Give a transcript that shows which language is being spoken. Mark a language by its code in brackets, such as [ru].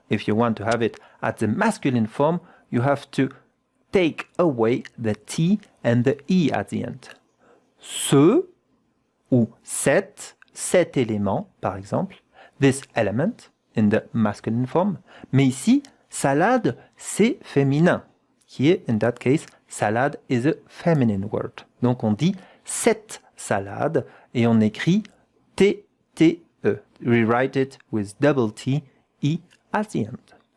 [en] If you want to have it at the masculine form, you have to take away the T and the E at the end. [fr] Ce ou cet élément, par exemple, [en] this element in the masculine form. [fr] Mais ici, salade, c'est féminin. [en] Here, in that case, salade is a feminine word. [fr] Donc on dit cette salade et on écrit T-T-E. [en] We write it with double T, E at the end.